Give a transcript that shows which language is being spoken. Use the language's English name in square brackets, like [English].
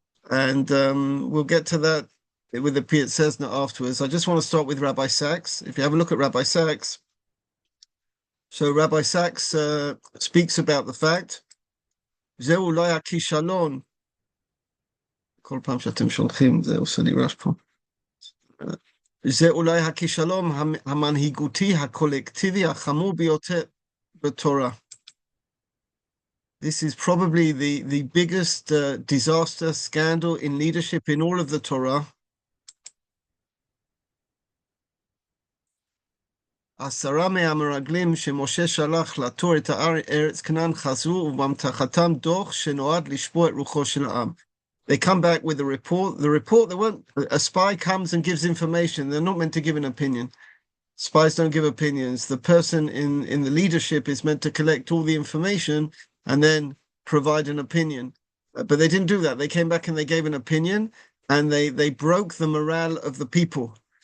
[English] And we'll get to that with the Piet Sesna afterwards. I just want to start with Rabbi Sachs. If you have a look at Rabbi Sachs, so Rabbi Sachs speaks about the fact, Zeu [Hebrew] אולי הכישלון, כל פעם שאתם שולחים, זה עושה לי רעש פה. זה אולי הכישלון המנהיגותי הקולקטיבי החמור ביותר בתורה. [English] This is probably the biggest disaster, scandal in leadership in all of the Torah. [Hebrew] עשרה מהמרגלים שמשה שלח לתור את ארץ כנען חזרו ובאמתחתם דוח שנועד לשפוע את רוחו של העם. [English] They come back with a report. The report, a spy comes and gives information. They're not meant to give an opinion. Spies don't give opinions. The person in the leadership is meant to collect all the information and then provide an opinion. But they didn't do that. They came back and they gave an opinion, and they broke the morale of the people.